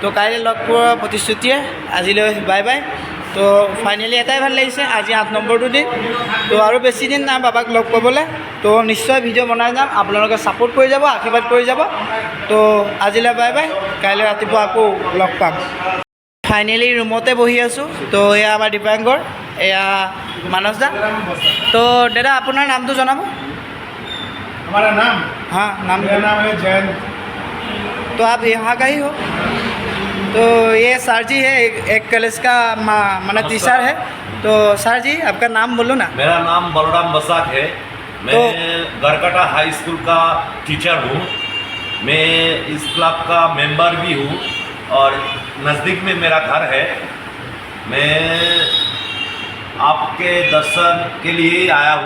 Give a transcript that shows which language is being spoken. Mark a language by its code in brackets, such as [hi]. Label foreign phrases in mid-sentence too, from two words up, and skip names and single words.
[as] কাইলৈ লগ পোৱাৰ প্ৰতিশ্ৰুতিয়ে আজিলৈ [en] bye bye [as] তো ফাইনেলি এটাই ভাল লাগিছে আজি 8 নম্বৰটো দিন তো আৰু বেছি দিন নাই বাবাক লগ পাবলৈ তো নিশ্চয় ভিডিঅ' বনাই যাম আপোনালোকে ছাপোৰ্ট কৰি যাব আশীৰ্বাদ কৰি যাব তো আজিলৈ [en] bye bye [as] কাইলৈ ৰাতিপুৱা আকৌ লগ পাম ফাইনেলি ৰুমতে বহি আছোঁ তো এয়া আমাৰ দীপাংকৰ এয়া মানস দা তো দাদা আপোনাৰ নামটো জনাব [hi] हमारा नाम हाँ नाम मेरा नाम है जयंत तो आप यहाँ का ही हो तो ये सर जी है एक कॉलेज का माना टीचर है तो सर जी आपका नाम बोलो ना मेरा नाम बलराम बसाक है मैं गरकटा हाई स्कूल का टीचर हूँ मैं इस क्लब का मेंबर भी हूँ और नज़दीक में मेरा घर है मैं आपके दर्शन के लिए आया हूँ